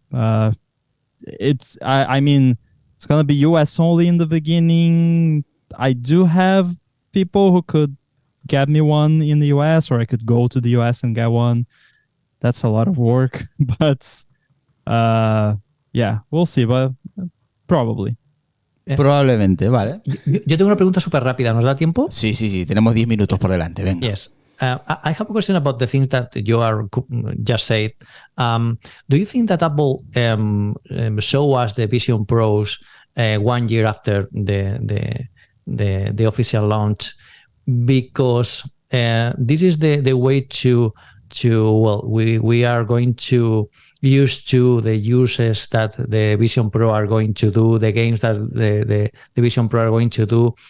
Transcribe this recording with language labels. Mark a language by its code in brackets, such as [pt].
[en] I mean, it's gonna be US only in the beginning. I do have people who could get me one in the US, or I could go to the US and get one. That's a lot of work, but yeah, we'll see, but probably. [es] Probablemente, vale. Yo tengo una pregunta súper rápida. ¿Nos da tiempo? Sí. Tenemos 10 minutos por delante. Venga. [en] Yes. I have a question about the things that you are just said. Do you think that Apple show us the Vision Pros 1 year after the official launch, because this is the way to we are going to used to the uses that the Vision Pro are going to do, the games that the Vision Pro are going to do.